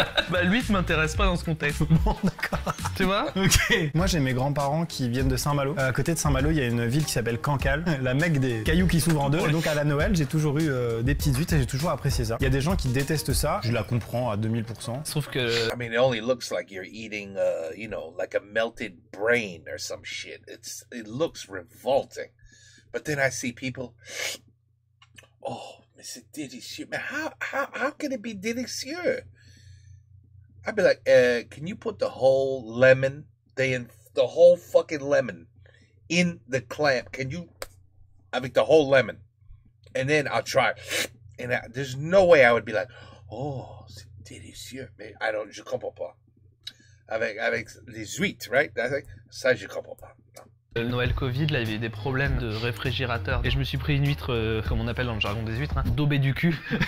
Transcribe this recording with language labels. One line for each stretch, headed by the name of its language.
French: Bah l'huître m'intéresse pas dans ce contexte. Bon, d'accord. Tu vois? Ok. Moi, j'ai mes grands-parents qui viennent de Saint-Malo. À côté de Saint-Malo, il y a une ville qui s'appelle Cancale, la mecque des cailloux qui s'ouvrent en deux. Et donc à la Noël, j'ai toujours eu des petites huîtres et j'ai toujours apprécié ça. Il y a des gens qui détestent ça. Je la comprends à 2000%. Sauf que...
English: I mean, it only looks like you're eating, you know, like a melted brain or some shit. It looks revolting. But then I see people, oh,
French: mais c'est délicieux.
English: Mais how can it be délicieux? I'd be like, can you put the whole lemon, the whole fucking lemon in the clamp? Can you, avec the whole lemon? And then I'll try. And there's no way I would be like, oh,
French: c'est délicieux. Mais je comprends pas. Avec les huîtres,
English: right?
French: Ça, je comprends pas. Non. Le Noël Covid, là, il y avait des problèmes de réfrigérateur. Et je me suis pris une huître, comme on appelle dans le jargon des huîtres, hein, daubée du cul.